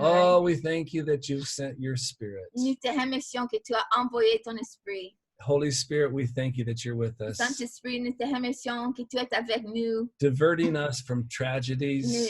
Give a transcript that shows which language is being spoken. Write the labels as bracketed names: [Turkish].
[English] Oh, we thank you that you've sent your spirit. [French] Nous te remercions que tu as envoyé ton esprit. [English] Holy Spirit, we thank you that you're with us, [French] Saint-Esprit, nous te remercions que tu es avec nous. [English] diverting us from tragedies,